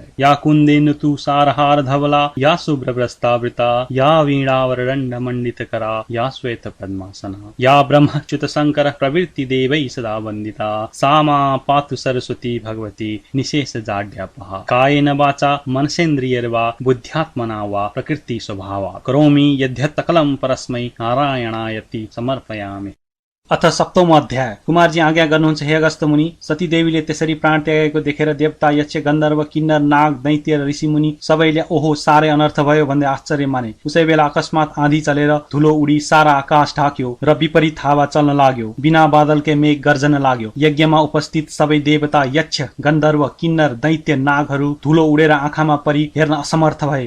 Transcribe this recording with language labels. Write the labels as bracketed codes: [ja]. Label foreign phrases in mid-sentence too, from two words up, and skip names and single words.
[sa] या कुन्देन्दु तु सारहार धवला या शुभ्रवस्त्रावृता या वीणावरदण्ड मंडितकरा या श्वेत पद्मासना या ब्रह्मच्युत शंकर प्रवृत्ति देवै सदा वन्दिता सा मा पातु सरस्वती भगवती निशेष जाड्यापहा। कायेन वाचा मनसेन्द्रियैर्वा बुद्ध्यात्मना वा प्रकृति स्वभावात् करोमि यद्यत् सकलं परस्मै नारायणायति समर्पयामि। अथ सप्तमो अध्याय। [ne] कुमारजी आज्ञा गर्नुहुन्छ हे अगस्त्य मुनि। सती देवीले त्यसरी प्राण त्यागेको देखेर देवता यक्ष गन्धर्व किन्नर नाग दैत्य र ऋषि मुनि सबैले ओहो साह्रै अनर्थ भयो भन्दै आश्चर्य माने। उसै बेला अकस्मात आँधी चलेर धुलो उडी सारा आकाश ढाक्यो र विपरीत हावा चल्न लाग्यो। बिना बादलकै मेघ गर्जन लाग्यो। यज्ञमा उपस्थित सबै देवता यक्ष गन्धर्व किन्नर दैत्य नागहरू धुलो उडेर आँखामा परी हेर्न असमर्थ भए।